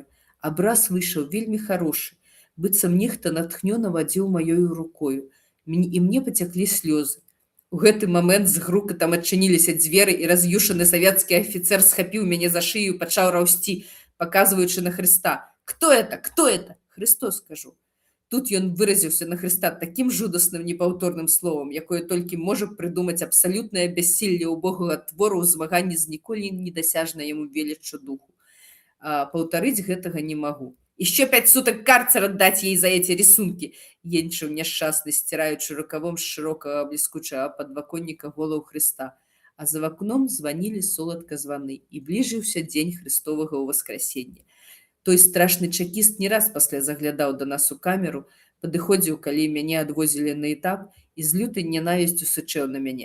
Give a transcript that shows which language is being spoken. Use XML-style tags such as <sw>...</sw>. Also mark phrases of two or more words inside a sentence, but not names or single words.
<be>Абраз выйшаў вельмі харошы, быццам нехта натхнёна вадзіў маёю рукою. І мне пацяклі слёзы. У гэты момент з грукатам адчыніліся дзверы, і раз'юшаны савецкі афіцэр схапіў мяне за шыю і пачаў раўсці, паказваючы на Хрыста.</be> <ru>«Кто это? Кто это?» «Христос, скажу».</ru> <be>Тут ён выразіўся на Хрыста такім жудасным непаўторным словам, якое толькі можа прыдумаць абсалютнае бяссілле ўбогага твору ў змаганні з ніколі недасяжнай яму веліччу духу. Паўтарыць гэтага не магу.</be> <ru>«Еще 5 суток карцер отдать ей за эти рисунки!»</ru> <be>Енчыў няшчасны, сціраючы рукавом з шырокага бліскучага падваконніка голаў Хрыста. А за вакном званілі соладка званы, і бліжыўся дзень Хрыстовага ўваскрасення. Той страшны чекіст не раз пасля заглядаў да нас у камеру, падыходзіў, калі мяне адвозілі на этап, і з лютай нянавісцю сычэў на мяне.</be>